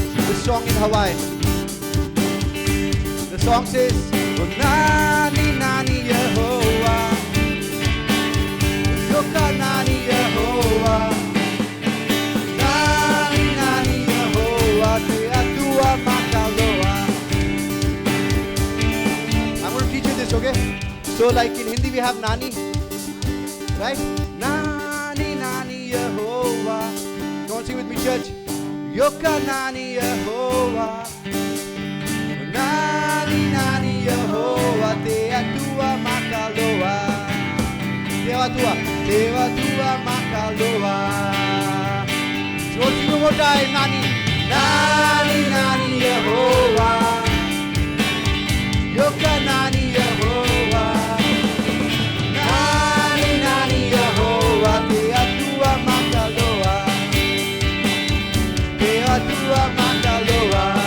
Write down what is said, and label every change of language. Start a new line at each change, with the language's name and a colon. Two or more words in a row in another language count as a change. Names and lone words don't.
English: this song in Hawaii. The song says,
Hawaiian: "Oh, Nani Nani Yehovah, Yoka Nani Yehovah, Nani Nani Yehovah, Te Atua Makaloa."
English: I'm going to teach you this, okay? So like in Hindi we have Nani, right?
Hawaiian: Nani Nani Yehovah.
English: Come on, sing with me, church.
Hawaiian: Yoka Nani Yehovah, Nani Nani Yehovah, Te Atua Makaloa, Te Atua Makaloa.
English: So sing one more time,
Hawaiian: Nani, Nani Nani Yehovah, Yoka Nani Yehovah, Nani Nani Yehovah, Te Atua Makaloa, Te Atua Makaloa.